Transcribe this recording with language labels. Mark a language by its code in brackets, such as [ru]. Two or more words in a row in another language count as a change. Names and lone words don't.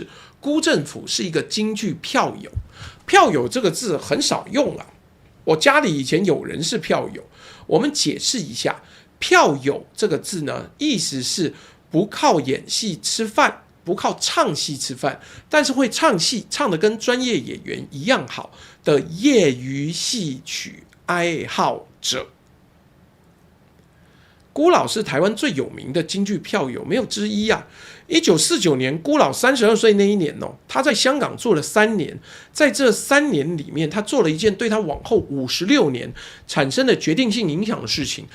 [zh] 辜振甫是一個京劇票友。票友這個字很少用了，我家裡以前有人是票友。我們解釋一下，票友這個字呢，意思是不靠演戲吃飯，不靠唱戲吃飯，但是會唱戲，唱得跟專業演員一樣好的業餘戲曲愛好者。辜老是台灣最有名的京劇票友，沒有之一啊。1949年，辜老32歲那一年他在香港做了3年，在這3年裡面，他做了一件對他往後56年產生了決定性影響的事情。